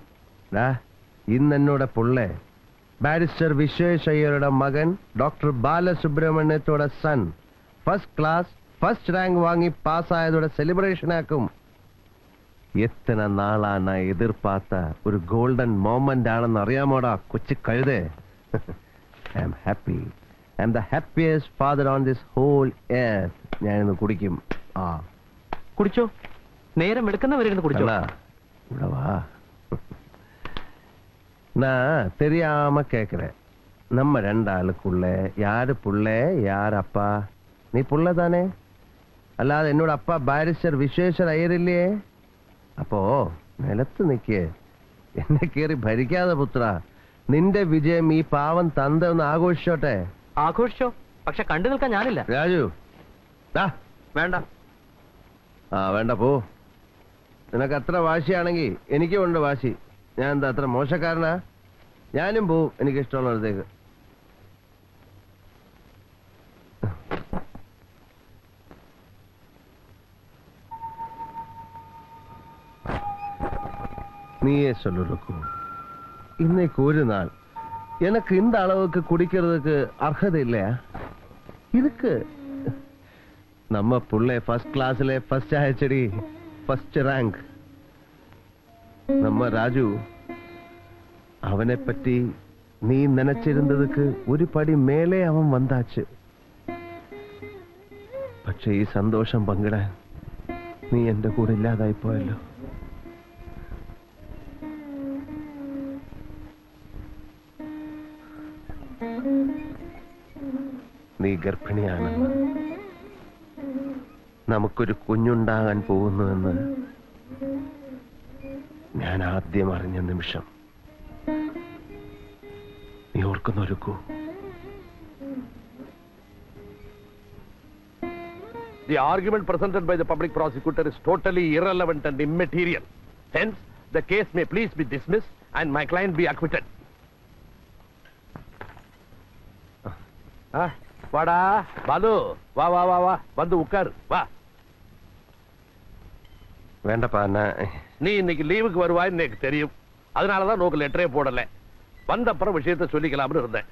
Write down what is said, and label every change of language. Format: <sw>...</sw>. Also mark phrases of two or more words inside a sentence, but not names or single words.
<ml>ഇന്ന് എന്നോട് പുള്ളേ ബാരിസ്റ്റർ വിശ്വേശ്വരയുടെ മകൻ ഡോക്ടർ ബാലസുബ്രഹ്മണ്യത്തോടെ</ml> <en>son first class first rank</en> <ml>വാങ്ങി പാസ്സായതോടെ സെലിബ്രേഷൻ ആക്കും. എത്ര നാളാണ് എതിർപ്പാത്ത ഒരു</ml> <en>golden moment</en> <ml>ആണെന്ന് അറിയാമോടാ കൊച്ചു കഴുതേ.</ml> <en>I am happy. I am the happiest father on this whole earth.</en> <ml>ഞാനിന്ന് കുടിക്കും. കുടിച്ചോ, നേരം എടുക്കുന്നവരിന്ന് കുടിച്ചോ. ഇവിടെ വാ.</ml> <ta>நான் தெரியாம கேக்குறேன். நம்ம 2 ஆளுக்குள்ள யாரு புள்ள யார் அப்பா? நீ புள்ள தானே?</ta> <ml>അല്ലാതെ എന്നോട് അപ്പ ബാരിസ്റ്റർ വിശ്വേശ്വര അയ്യരില്ലേ? അപ്പോ നിലത്ത് നിൽക്കേ, എന്നെ കേറി ഭരിക്കാതെ പുത്ര. നിന്റെ വിജയം ഈ പാവം തന്ത ഒന്ന് ആഘോഷിച്ചോട്ടെ. ആഘോഷിച്ചോ, പക്ഷെ കണ്ടു നിൽക്കാൻ ഞാനില്ല. രാജു വേണ്ട. വേണ്ട, പോ. നിനക്ക് അത്ര വാശിയാണെങ്കിൽ എനിക്കും ഉണ്ട് വാശി. ഞാൻ എന്താ അത്ര മോശക്കാരനാ? ഞാനും പോവും എനിക്കിഷ്ടമുള്ളിടത്തേക്ക്.</ml> <ta>நீயே சொல்லு ருக்கு. இன்னைக்கு ஒரு நாள் எனக்கு இந்த அளவுக்கு குடிக்கிறதுக்கு அர்ஹதை இல்லையா? இதுக்கு நம்ம புள்ளை</ta> <en>first classல first</en> <ta>ஆயிடுச்சடி,</ta> <en>first rank.</en> <ta>நம்ம ராஜு அவனை பற்றி நீ நினைச்சிருந்ததுக்கு ஒரு படி மேலே அவன் வந்தாச்சு.</ta> <ml>പക്ഷേ ഈ സന്തോഷം പങ്കിടാൻ നീ എന്റെ കൂടെ ഇല്ലാതായി പോയല്ലോ. നീ ഗർഭിണിയാണെന്ന്, നമുക്കൊരു കുഞ്ഞുണ്ടാകാൻ പോകുന്നുവെന്ന് ഞാൻ ആദ്യം അറിഞ്ഞ നിമിഷം നീ ഓർക്കുന്നൊരുക്കൂ.</ml> <en>The argument presented by the public prosecutor is totally irrelevant and immaterial. Hence, the case may please be dismissed and my client be acquitted.</en> <ta>வாடா பாலு, வா வா வா வா, வந்து உட்காரு வா. வேண்டப்பா, நீ இன்னைக்கு லீவுக்கு வருவாய்ன்னு எனக்கு தெரியும். அதனாலதான் நோக்கு லெட்டரே போடல. வந்த அப்புறம் விஷயத்தை சொல்லிக்கலாம்னு இருந்தேன்.</ta>